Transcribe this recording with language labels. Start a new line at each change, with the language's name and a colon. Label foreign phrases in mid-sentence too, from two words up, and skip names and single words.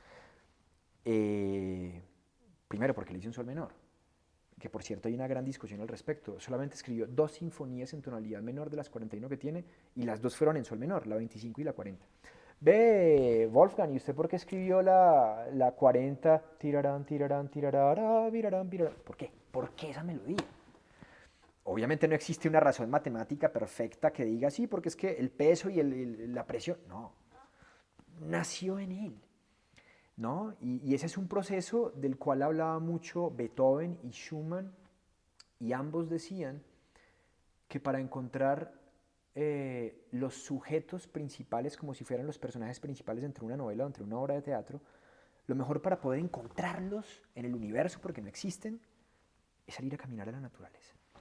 Spanish: Primero, porque le hizo un sol menor, que por cierto hay una gran discusión al respecto. Solamente escribió 2 sinfonías en tonalidad menor de las 41 que tiene, y las 2 fueron en sol menor, la 25 y la 40. Ve, Wolfgang, ¿y usted por qué escribió la 40? Tirarán, tirarán, tirarán, virarán, virarán. ¿Por qué? ¿Por qué esa melodía? Obviamente no existe una razón matemática perfecta que diga sí, porque es que el peso y la presión, no, nació en él, ¿no? Y ese es un proceso del cual hablaba mucho Beethoven y Schumann, y ambos decían que para encontrar los sujetos principales como si fueran los personajes principales entre una novela o entre una obra de teatro, lo mejor para poder encontrarlos en el universo, porque no existen, es salir a caminar a la naturaleza